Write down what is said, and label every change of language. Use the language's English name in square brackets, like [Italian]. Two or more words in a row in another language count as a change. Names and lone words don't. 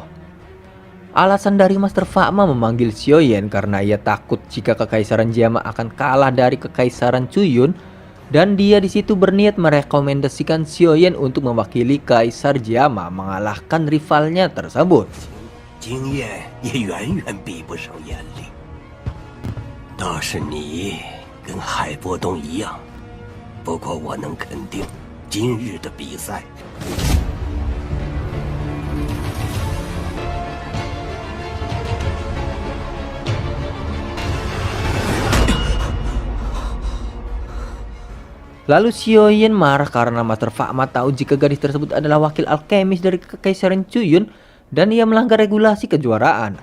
[Indonesian] Alasan dari Master Fakma memanggil Xiaoyan karena ia takut jika Kekaisaran Jiama akan kalah dari Kekaisaran Chuyun, dan dia di situ berniat merekomendasikan Xiaoyan untuk mewakili Kaisar Jiama mengalahkan rivalnya tersebut. [Chinese] 经验也远远比不上眼力。倒是你跟海波东一样，不过我能肯定，今日的比赛， [Indonesian] Lalu Xiaoyan marah karena Master Fakma tahu jika gadis tersebut adalah wakil alkemis dari Kekaisaran Chuyun dan ia melanggar regulasi kejuaraan.